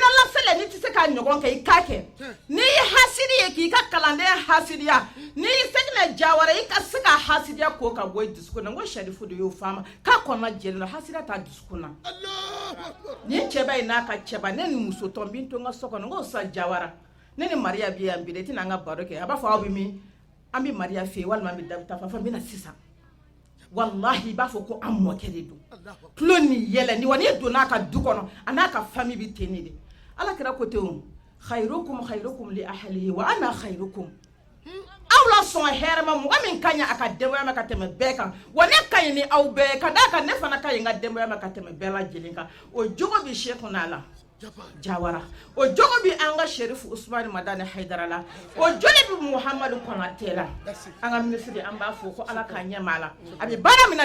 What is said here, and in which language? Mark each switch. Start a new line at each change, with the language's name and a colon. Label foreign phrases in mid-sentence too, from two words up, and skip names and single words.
Bambara: lasele n'i tɛ se k'a ɲɔgɔn kɛ i k'a kɛ n'i ye hasidi ye k'i ka kalandenya hasidiya n'i ye Sheikhna Jawara i ka se ka hasidiya ko ka bɔ i dusukun na n ko Sharifu de y'o fɔ a ma k'a kɔnɔna jɛlen don hasidiya t'a dusukun na ni cɛba in n'a ka cɛba ne ni muso tɔn bi to n ka so kɔnɔ n ko Ustaz Jawara ne ni Mariya bɛ yan bi de i tɛna an ka baro kɛ a b'a fɔ aw bɛ min an bɛ Mariya fɛ yen walima an bɛ Dabuta fɛ an bɛ na sisan wallahi i b'a fɔ ko an mɔkɛ de don tulo ni yɛlɛ ni wa n'i donna a ka du kɔnɔ a n'a ka famille bɛ ten de Ala kira ko ten o
Arabic: خيركم خيركم لأهله وأنا خيركم
Bambara: aw la sɔn hɛrɛ ma mɔgɔ min ka ɲi a ka denbaya ma ka tɛmɛ bɛɛ kan wa ne ka ɲi ni aw bɛɛ ka d'a kan ne fana ka ɲi n ka denbaya ma ka tɛmɛ bɛɛ lajɛlen kan o jogo bɛ Sheikhna la Jawara o jogo bɛ an ka Sharif Usman Madani Haidara la o joli bɛ Muhammadu Konate la an ka ministre an b'a fɔ ko Ala k'a ɲɛ ma la